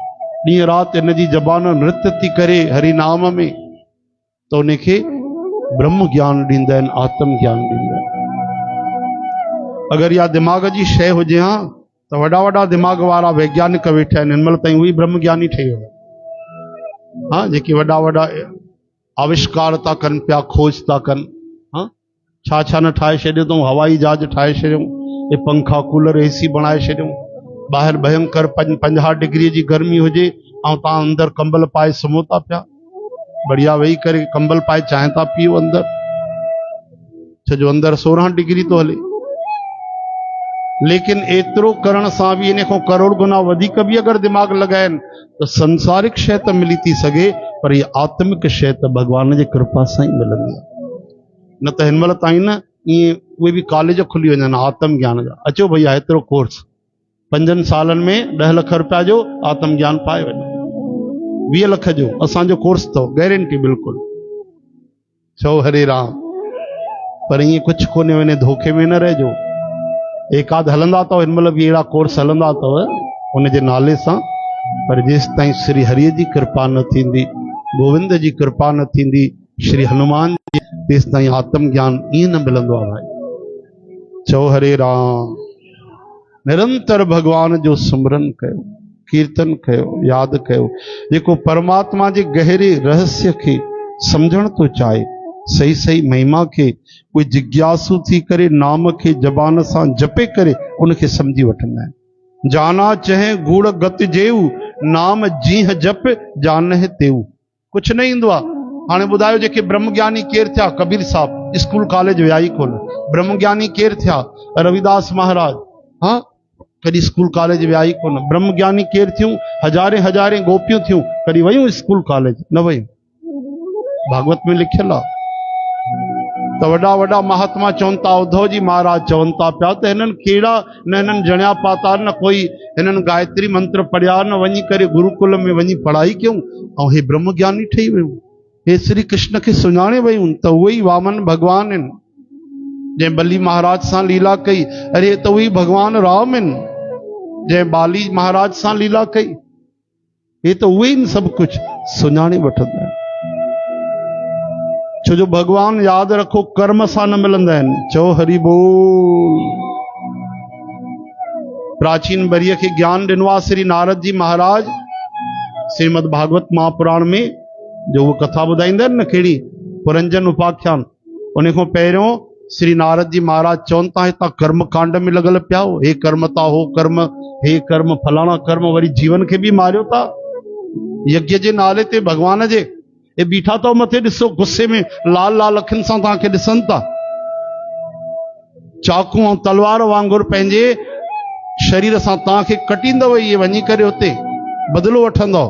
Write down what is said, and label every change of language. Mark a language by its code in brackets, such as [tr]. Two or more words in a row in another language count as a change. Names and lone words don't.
[sd] ॾींहं राति इन जी ज़बान नृत्य थी करे हरि नाम में, त उनखे ब्रह्म ज्ञान ॾींदा आहिनि, आत्म ज्ञान ॾींदा आहिनि। अगरि इहा दिमाग़ जी शइ हुजे हा, त वॾा वॾा दिमाग़ वारा वैज्ञानिक वेठा आहिनि, हिन महिल ताईं उहे ब्रह्म ज्ञानी ठही विया। हा, जेके वॾा वॾा आविष्कार था कनि पिया, खोज था कनि। हा, छा छा न ठाहे छॾियो अथऊं, हवाई जहाज ठाहे छॾियऊं, ये पंखा कूलर एसी बनाए छॾियऊं। ॿाहिरि भयंकर 50 डिग्री जी गर्मी हुजे ऐं तव्हां अंदरि कंबल पाए सुम्हो था पिया, बढ़िया वेही करे कंबल पाए चांहि था पियो अंदरि, छो जो अंदरि 16 डिग्री थो हले। लेकिन एतिरो करण सां बि, इन खां करोड़ गुना वधीक बि अगरि दिमाग़ लॻाइनि, त संसारिक शइ त मिली थी सघे, पर इहा आत्मिक शइ त भगवान जी कृपा सां ई मिलंदी आहे। न त हिन महिल ताईं न ईअं उहे बि कॉलेज खुली वञनि आत्म ज्ञान जा। अचो भैया, एतिरो कोर्स 5 सालनि में 10 लख रुपया जो आत्म ज्ञान पाए वञो। 20 लख जो असांजो कोर्स अथव, गारंटी बिल्कुलु। चओ हरे राम। पर ईअं कुझु कोन्हे, वञे धोखे में न रहिजो। एकाध हलंदा अथव, हिन महिल बि अहिड़ा कोर्स हलंदा अथव उनजे नाले सां, पर जेसि ताईं श्री हरिअ जी कृपा न थींदी, गोविंद जी कृपा न थींदी, श्री हनुमान जी, तेसि ताईं आत्म ज्ञान ईअं न मिलंदो आहे भाई। चओ हरे राम। निरंतर भगवान जो सिमरन कयो, कीर्तन कयो, यादि कयो। जेको परमात्मा जे गहरे रहस्य खे सम्झण थो चाहे, सही सही महिमा खे, कोई जिज्ञासु थी करे नाम खे ज़बान सां जपे करे उनखे सम्झी वठंदा आहिनि। [awa] जाना चहे गूढ़ गति जेऊ, नाम जीह जप जानह तेऊ। [sd] कुझु न ईंदो आहे। हाणे ॿुधायो, जेके ब्रह्म ज्ञानी केरु थिया? कबीर साहब स्कूल कॉलेज विया ई कोन। ब्रह्म ज्ञानी केरु थिया? रविदास महाराज। हाँ, कॾहिं स्कूल कॉलेज विया ई कोन। ब्रह्म ज्ञानी केरु थियूं? हज़ारे हज़ारे गोपियूं थियूं, कॾहिं वयूं स्कूल कॉलेज? न वयूं। भागवत में लिखियल आहे। त वॾा वॾा महात्मा चवनि था, उद्धव जी महाराज चवनि था पिया त हिननि कहिड़ा न हिननि जणिया पाता, न कोई हिननि गायत्री मंत्र पढ़िया, न वञी करे गुरुकुल में वञी पढ़ाई कयूं, ऐं हे ब्रह्म ज्ञानी ठही वियूं। हे श्री कृष्ण खे सुञाणे वियूं। त उहे ई वामन भगवान आहिनि, जंहिं बली महाराज सां लीला कई। अरे, त उहे भगवान राम आहिनि, जंहिं बाली महाराज सां लीला कई। हे त उहे ई सभु कुझु सुञाणे वठंदा आहिनि। छो जो भगवान, यादि रखो, कर्म सां न मिलंदा आहिनि। चओ हरि बोल। प्राचीन बरीअ खे ज्ञान ॾिनो आहे श्री नारद जी महाराज श्रीमद भागवत महापुराण में जो वो कथा ॿुधाईंदा आहिनि न कहिड़ी पुरंजन उपाख्यान उन खां पहिरियों श्री नारद जी महाराज चवनि था हितां कर्म कांड में लॻल पिया हो, हे कर्म था हो कर्म, हे कर्म फलाणा कर्म, वरी जीवन खे बि मारियो था यज्ञ जे नाले ते भगवान जे। ए बीठा तो मथे ॾिसो गुस्से में लाल लाल अखियुनि सां तव्हांखे ॾिसनि था, चाकू ऐं तलवार वांगुरु पंहिंजे शरीर सां तव्हांखे कटींदव, इहे वञी करे उते बदिलो वठंदव।